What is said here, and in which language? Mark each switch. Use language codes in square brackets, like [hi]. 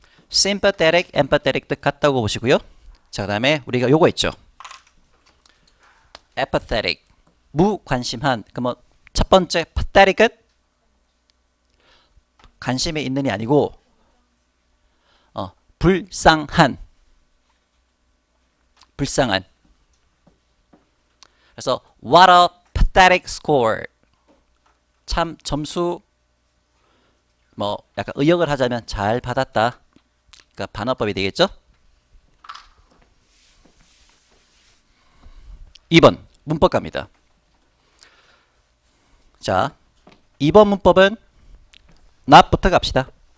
[ko] sympathetic, empathetic 뜻 같다고 보시고요. 자, 그 다음에 우리가 요거 있죠. apathetic, 무관심한. 그럼 첫 번째 pathetic은 관심이 있는이 아니고 불쌍한. 불쌍한. [en] 그래서 what a pathetic score. [ko] 참 점수 뭐 약간 의역을 하자면 잘 받았다. 그러니까 반어법이 되겠죠. 2번 문법 갑니다. 자, 2번 문법은 not부터 갑시다.